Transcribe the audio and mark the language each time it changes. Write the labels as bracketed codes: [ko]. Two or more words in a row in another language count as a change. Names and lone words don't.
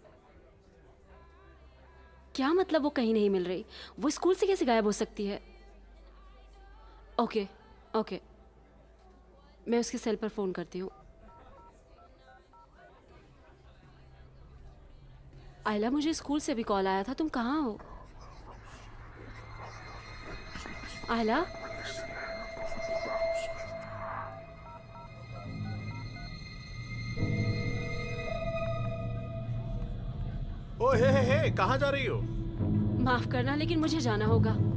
[hi] क्या मतलब वो कहीं नहीं मिल रही? वो स्कूल से कैसे गायब हो सकती है? [en] OK, OK, [hi] मैं उसके सेल पर फ़ोन करती हूँ। आयला, मुझे स्कूल से भी कॉल आया था, तुम कहाँ हो? आयला? ओ हे, कहाँ जा रही हो? माफ करना, लेकिन मुझे जाना होगा।